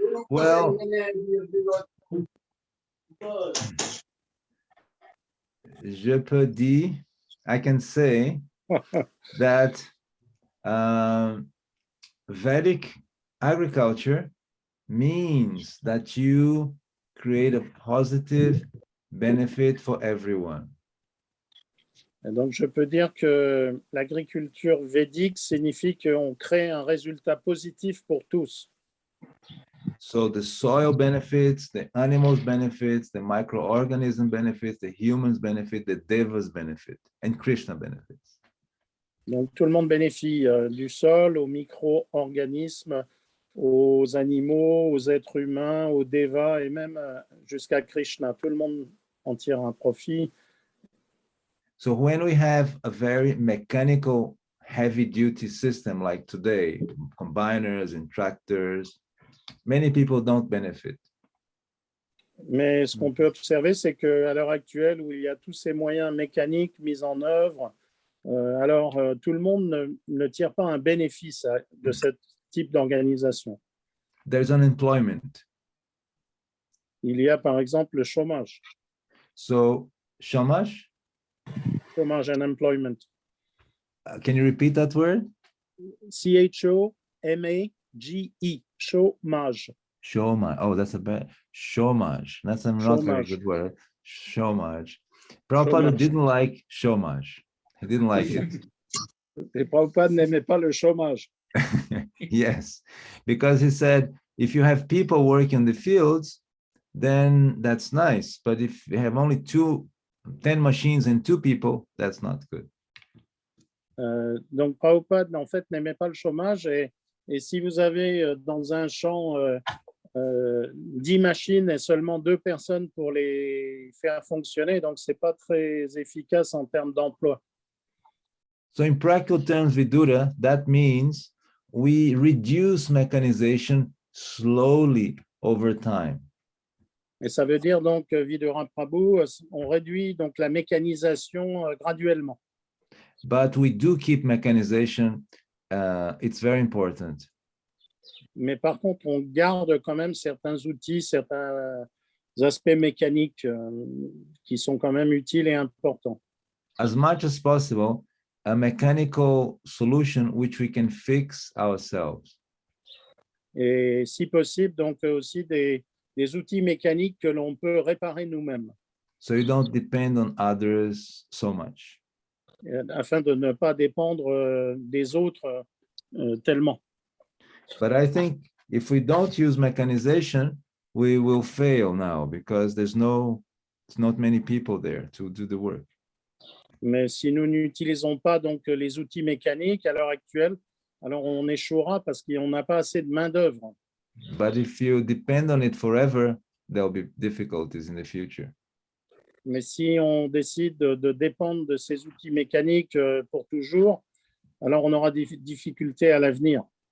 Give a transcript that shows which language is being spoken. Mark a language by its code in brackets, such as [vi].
[en] Well, [fr] je peux dire, [en] I can say that Vedic agriculture means that you create a positive benefit for everyone. [fr] Et donc, je peux dire que l'agriculture védique signifie qu'on crée un résultat positif pour tous. [en] So the soil benefits, the animals benefits, the microorganism benefits, the humans benefit, the devas benefit, and Krishna benefits. [fr] Donc, tout le monde bénéficie du sol, aux micro-organismes, aux animaux, aux êtres humains, aux devas et même jusqu'à Krishna. Tout le monde en tire un profit. [en] So when we have a very mechanical, heavy-duty system like today, combiners and tractors, many people don't benefit. [fr] Mais ce qu'on peut observer, c'est qu'à l'heure actuelle, où il y a tous ces moyens mécaniques mis en œuvre, tout le monde ne tire pas un bénéfice de ce type d'organisation. [en] There's unemployment. [fr] Il y a par exemple le chômage. [en] So, chômage? Chômage, unemployment. Can you repeat that word? C-H-O-M-A-G-E, chômage. Chômage. Oh, that's a bad chômage. That's a not very good word. Chômage. Prabhupada didn't like chômage. He didn't like it. [fr] Et Prabhupada n'aimait pas le chômage. [en] Yes, because he said, if you have people working in the fields, then that's nice. But if you have only 10 machines and 2 people, that's not good. [fr] Donc Prabhupada, en fait, n'aimait pas le chômage. Et si vous avez dans un champ 10 machines et seulement 2 personnes pour les faire fonctionner, donc ce n'est pas très efficace en termes d'emploi. [en] So in practical terms, Vidura, that means we reduce mechanization slowly over time. [fr] Et ça veut dire donc, Vidura Prabhu, on réduit donc la mécanisation graduellement. [en] But we do keep mechanization. It's very important. [fr] Mais par contre, on garde quand même certains outils, certains aspects mécaniques qui sont quand même utiles et importants. [en] As much as possible, a mechanical solution which we can fix ourselves. [fr] Et si possible, donc aussi des outils mécaniques que l'on peut réparer nous-mêmes. [en] So you don't depend on others so much. [fr] Afin de ne pas dépendre des autres tellement. [en] But I think if we don't use mechanization, we will fail now because there's not many people there to do the work. [fr] Mais si nous n'utilisons pas donc les outils mécaniques à l'heure actuelle, alors on échouera parce qu'on n'a pas assez de main-d'œuvre. [en] But if you depend on it forever, there'll be difficulties in the future. [fr] Mais si on décide de dépendre de ces outils mécaniques pour toujours, alors on aura des difficultés à l'avenir.